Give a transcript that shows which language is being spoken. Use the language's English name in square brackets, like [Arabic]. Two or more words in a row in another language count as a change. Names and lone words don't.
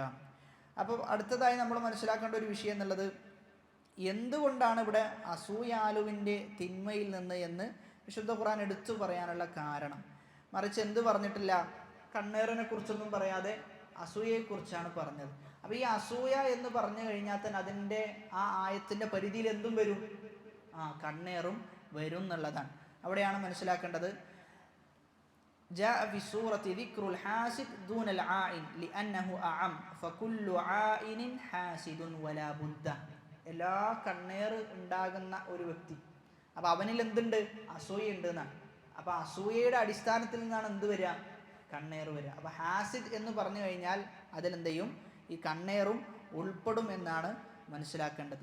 [Malayalam] അപ്പോൾ അടുത്തതായി നമ്മൾ മനസ്സിലാക്കേണ്ട ഒരു വിഷയം എന്നുള്ളത്, എന്തുകൊണ്ടാണ് ഇവിടെ അസൂയാലുവിൻ്റെ തിന്മയിൽ നിന്ന് എന്ന് വിശുദ്ധ ഖുർആൻ എടുത്തു പറയാനുള്ള കാരണം. മറിച്ച് എന്ത് പറഞ്ഞിട്ടില്ല, കണ്ണേറിനെ കുറിച്ചൊന്നും പറയാതെ അസൂയയെക്കുറിച്ചാണ് പറഞ്ഞത്. അപ്പോൾ ഈ അസൂയ എന്ന് പറഞ്ഞു കഴിഞ്ഞാൽ തന്നെ അതിൻ്റെ ആ ആയത്തിൻ്റെ പരിധിയിൽ എന്തും വരും, കണ്ണേറും വരും എന്നുള്ളതാണ്. അവിടെയാണ് മനസ്സിലാക്കേണ്ടത്. [Arabic] جاء في سورة ذكر الحاسد دون العائن لأنه أعم فكل عائن حاسد ولا بد. [Malayalam] എല്ലാ കണ്ണേറ് ഉണ്ടാകുന്ന ഒരു വ്യക്തി, അപ്പോൾ അവനിൽ എന്തുണ്ട്, അസൂയ ഉണ്ട് എന്നാണ്. അപ്പോൾ അസൂയയുടെ അടിസ്ഥാനത്തിൽ നിന്നാണ് എന്ത് വരിക, കണ്ണേറ് വരിക. അപ്പോൾ ഹാസിദ് എന്ന് പറഞ്ഞു കഴിഞ്ഞാൽ അതിലെന്ത് ചെയ്യും, ഈ കണ്ണേറും ഉൾപ്പെടും എന്നാണ് മനസ്സിലാക്കേണ്ടത്.